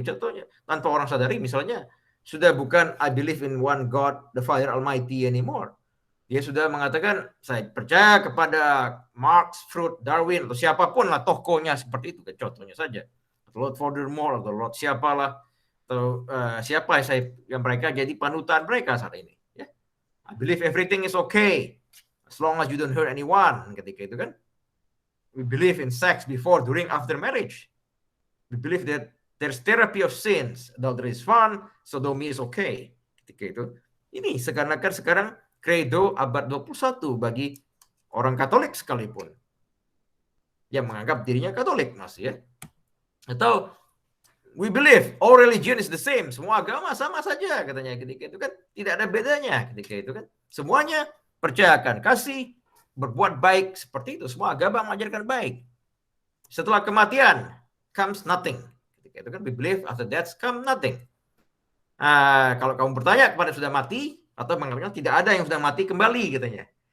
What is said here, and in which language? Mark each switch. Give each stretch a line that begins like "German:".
Indonesian: Contohnya tanpa orang sadari, misalnya sudah bukan
English: I believe in one God, the Father Almighty anymore.
Indonesian: Dia sudah mengatakan saya percaya kepada Marx, Freud, Darwin atau siapapun lah tokohnya seperti itu. Contohnya saja Lord Voldemort atau Lord siapalah atau siapa yang mereka jadi panutan mereka saat ini. Ya.
English: I believe everything is okay as long as you don't hurt anyone.
Indonesian: Ketika itu kan,
English: we believe in sex before, during, after marriage. We believe that there's therapy of sins. Adultery is fun, sodomy is okay.
Indonesian: Ketika itu, ini seakan-akan sekarang kredo abad 21 bagi orang Katolik sekalipun yang menganggap dirinya Katolik masih ya. Atau
English: we believe all religion is the same.
Indonesian: Semua agama sama saja katanya ketika itu kan, tidak ada bedanya ketika itu kan. Semuanya percayakan kasih, berbuat baik seperti itu. Semua agama mengajarkan baik. Setelah kematian
English: comes nothing.
Indonesian: Ketika itu kan
English: we believe after death comes nothing.
Indonesian: Kalau kamu bertanya kepada sudah mati atau mengatakan tidak ada yang sudah mati kembali katanya.